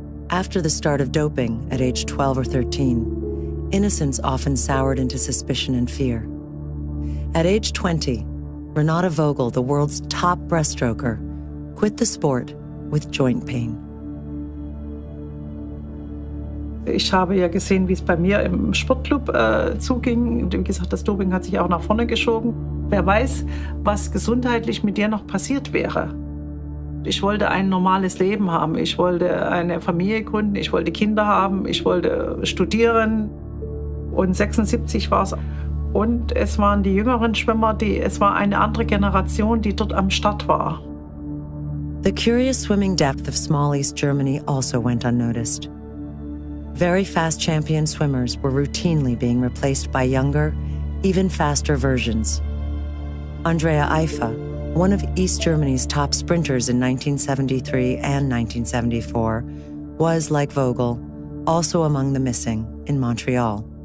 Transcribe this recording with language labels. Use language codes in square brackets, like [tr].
[en] After the start of doping at age 12 or 13, innocence often soured into suspicion and fear. At age 20, Renate Vogel, the world's top breaststroker, quit the sport with joint pain. [de] Ich habe ja gesehen, wie es bei mir im Sportclub zuging. Wie gesagt, das Doping hat sich auch nach vorne geschoben. Wer weiß, was gesundheitlich mit dir noch passiert wäre. Ich wollte ein normales Leben haben. Ich wollte eine Familie gründen. Ich wollte Kinder haben. Ich wollte studieren. Und 76 war es. Und es waren die jüngeren Schwimmer, es war eine andere Generation, die dort am Start war. [en] The curious swimming depth of small East Germany also went unnoticed. Very fast champion swimmers were routinely being replaced by younger, even faster versions. Andrea Eifer, one of East Germany's top sprinters in 1973 and 1974, was, like Vogel, also among the missing in Montreal.